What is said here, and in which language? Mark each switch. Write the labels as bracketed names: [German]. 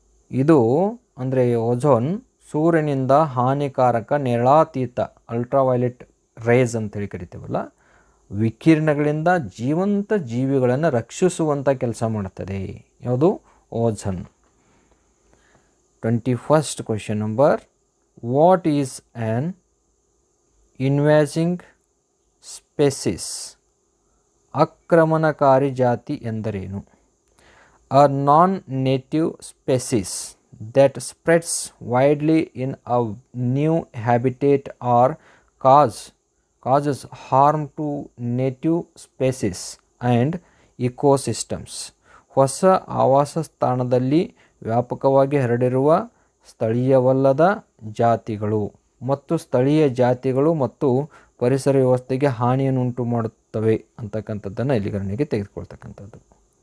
[Kannada] ಇದು ಅಂದರೆ ಓಝೋನ್ ಸೂರ್ಯನಿಂದ ಹಾನಿಕಾರಕ ನೇರಳಾತೀತ ಅಲ್ಟ್ರಾವೈಲೆಟ್ ರೇಸ್ ಅಂತೇಳಿ ಕರಿತೀವಲ್ಲ, ವಿಕಿರಣಗಳಿಂದ ಜೀವಂತ ಜೀವಿಗಳನ್ನು ರಕ್ಷಿಸುವಂಥ ಕೆಲಸ ಮಾಡುತ್ತದೆ. ಯಾವುದು? Ozone. [English] 21st question number, what is an invasive species? [Kannada] ಆಕ್ರಮಣಕಾರಿ ಜಾತಿ ಎಂದರೇನು? [English] A non native species that spreads widely in a new habitat or causes harm to native species and ecosystems. [Kannada] ಹೊಸ ಆವಾಸ ಸ್ಥಾನದಲ್ಲಿ ವ್ಯಾಪಕವಾಗಿ ಹರಡಿರುವ ಸ್ಥಳೀಯವಲ್ಲದ ಜಾತಿಗಳು ಮತ್ತು ಸ್ಥಳೀಯ ಜಾತಿಗಳು ಮತ್ತು ಪರಿಸರ ವ್ಯವಸ್ಥೆಗೆ ಹಾನಿಯನ್ನುಂಟು ಮಾಡುತ್ತವೆ ಅಂತಕ್ಕಂಥದ್ದನ್ನು ಇಲ್ಲಿ ಗಣನೆಗೆ ತೆಗೆದುಕೊಳ್ತಕ್ಕಂಥದ್ದು.